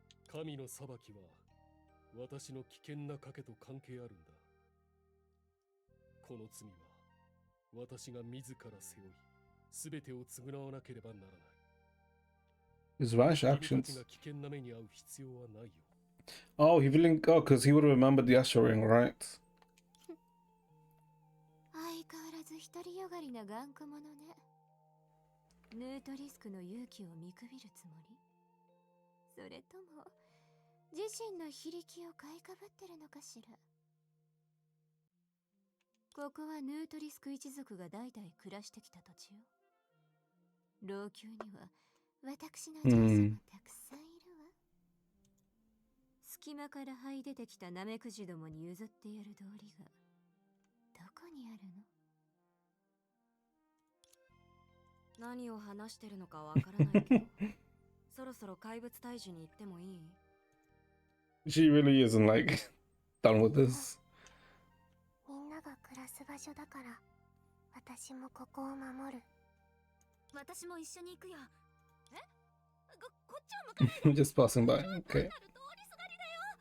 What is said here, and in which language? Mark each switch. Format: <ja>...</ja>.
<ja>神の裁きは私の危険な賭けと関係あるんだ。この罪は私が自ら背負い、すべてを償わなければならない。</ja> <en>His rash</en> <ja>君た</ja> <en>actions.</en> <ja>ちが危険な目に遭う必要はないよ。</ja> <en>Oh, he really. Oh, because he would have remembered the Astral Ring, right?</en> <ja>相変わらず独りよがりな頑固者ね。ヌートリスクの勇気を見くびるつもり？それとも自身の非力を買いかぶってるのかしら。ここはヌートリスク一族が代々暮らしてきた土地よ。老朽には私の上司もたくさんいるわ。隙間から這い出てきたナメクジどもに譲ってやる道理がどこにあるの？何を話してるのかわからないけど、そろそろ怪物退治に行ってもいい？</ja> <en>She really isn't like done with this.</en> <ja>みんなが暮らす場所だから、私もここを守る。私も一緒に行くよ。え？こっちを向かないで。</ja> <en>Just passing by.</en> <ja>単</ja> <en>Okay.</en> <ja>なる通りすがりだよ。</ja>